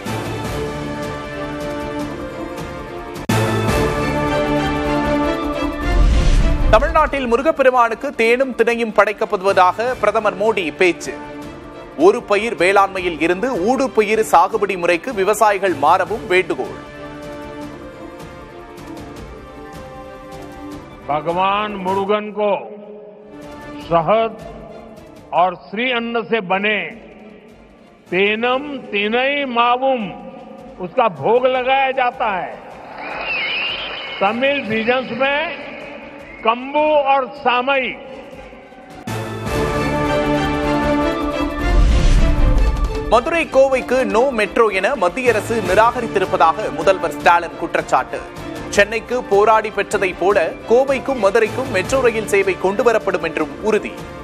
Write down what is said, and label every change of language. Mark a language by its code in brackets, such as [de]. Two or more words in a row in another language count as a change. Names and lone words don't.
[ta] தமிழ்நாட்டில் முருகப்பெருமானுக்கு தேனும் திணையும் படைக்கப்படுவதாக பிரதமர் மோடி பேச்சு. ஒரு பயிர் வேளாண்மையில் இருந்து ஊடுபயிர் சாகுபடி முறைக்கு விவசாயிகள் மாறவும் வேண்டுகோள். [hi] भगवान मुरुगन को शहद और श्री अन्न से बने [ta] தேனும் தினை மாவும் [hi] उसका भोग लगाया जाता है। [en] Tamil regions [hi] में कंबू और सामई। [ta] மதுரை கோவைக்கு [en] no metro [ta] என மத்திய அரசு நிராகரித்திருப்பதாக முதல்வர் ஸ்டாலின் குற்றச்சாட்டு. சென்னைக்கு போராடி பெற்றதைப் போல கோவைக்கும் மதுரைக்கும் [en] metro rail [ta] சேவை கொண்டுவரப்படும் என்றும் உறுதி.